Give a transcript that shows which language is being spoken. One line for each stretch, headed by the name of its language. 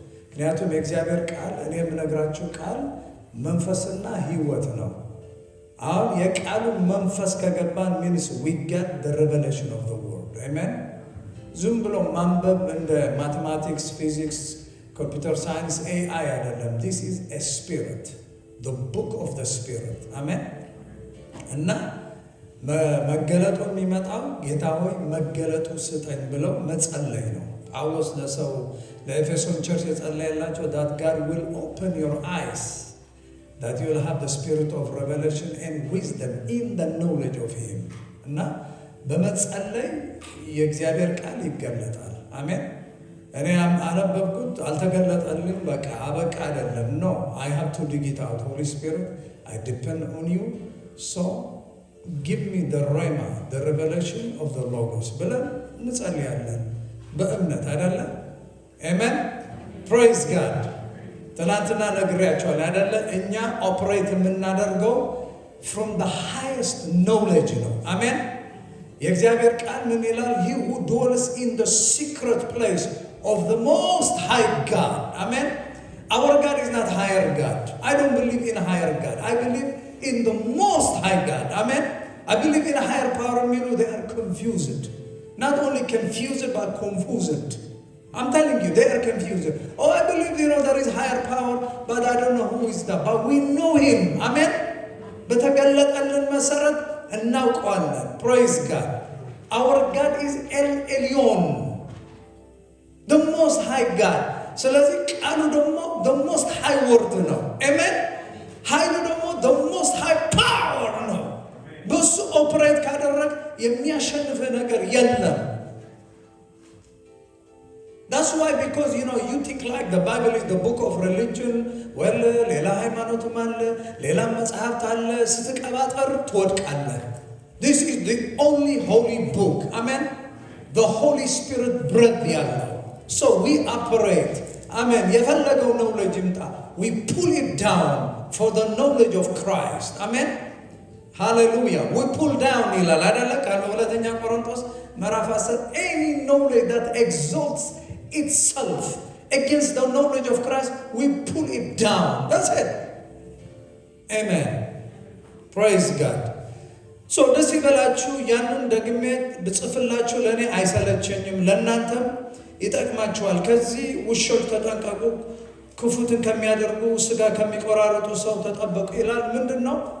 Amharic: ምክንያቱም የእግዚአብሔር ቃል እኔ የምነግራችሁ ቃል መንፈስና ሕይወት ነው። አሁን የቃሉ መንፈስ ከገባን
English: means we get the revelation of the word.
Amharic: Amen. ዝም ብሎ ማንበብ እንደ mathematics, physics, computer science, AI አይደለም.
English: This is a spirit, the book of the spirit. Amen.
Amharic: እና መገለጡ የሚመጣው ጌታ ሆይ መገለጡ ስጠኝ ብለው መጸለይ ነው። ጳውሎስ ለሰው ለኤፌሶን ቸርች የጸለየላቸው
English: that God will open your eyes, that you will have the spirit of revelation and wisdom in the knowledge of him.
Amharic: እና በመጸለይ የእግዚአብሔር ቃል ይገለጣል። አሜን። እኔ አነበብኩት አልተገለጠልኝ በቃ አበቃ አይደለም።
English: No, I have to dig it out. Holy Spirit, I depend on you. So give me the rhema, the revelation of the logos.
Amharic: ብለን እንጸልያለን በእምነት አይደለ? Amen.
English: Praise God.
Amharic: ትናንትና ነግሬያቸዋለሁ አይደለ? እኛ ኦፕሬት የምናደርገው
English: from the highest knowledge
Amharic: ነው። አሜን። የእግዚአብሔር ቃል ምን ይላል?
English: He who dwells in the secret place of the most high God. Amen. Our God is not higher God. I don't believe in higher God. I believe in the most high God. Amen. I believe in a higher power. They are confused. Not only confused but confused. I'm telling you, they are confused. Oh, I believe there is higher power, but I don't know who is that. But we know him. Amen.
Amharic: በተገለጠልን መሰረት እናውቀዋለን።
English: Praise God. Our God is El Elyon, the most high God.
Amharic: ስለዚህ ቃሉ ደግሞ
English: the most high word
Amharic: ነው። Amen. ኃይሉ ደግሞ the most high power ነው። በሱ ኦፕሬት ካደረግ የሚያሸንፍ ነገር የለም።
English: That's why, because you think like the Bible is the book of religion.
Amharic: Well, ሌላ ሃይማኖትም አለ፣ ሌላ መጽሐፍት አለ፣ ስትቀባጠር ትወድቃለህ።
English: This is the only holy book. Amen. The Holy Spirit breathed ያለው. So we operate. Amen. የፈለገው knowledge ይምጣ, we pull it down for the knowledge of Christ. Amen. Hallelujah. We pull down
Amharic: ይላል አይደለ? ከሁለተኛ ቆሮንቶስ ምዕራፍ 10
English: any knowledge that exalts itself against the knowledge of Christ, we pull it down. That's it. Amen. Praise God.
Amharic: So ደስ ይበላችሁ። ያንን ደግሜ ብጽፍላችሁ ለእኔ አይሰለቸኝም፣ ለእናንተም ይጠቅማችኋል። ከዚህ ውሾች ተጠንቀቁ፣ ክፉትን ከሚያደርጉ ስጋ ከሚቆራርጡ ሰው ተጠበቁ ይላል። ምንድን ነው?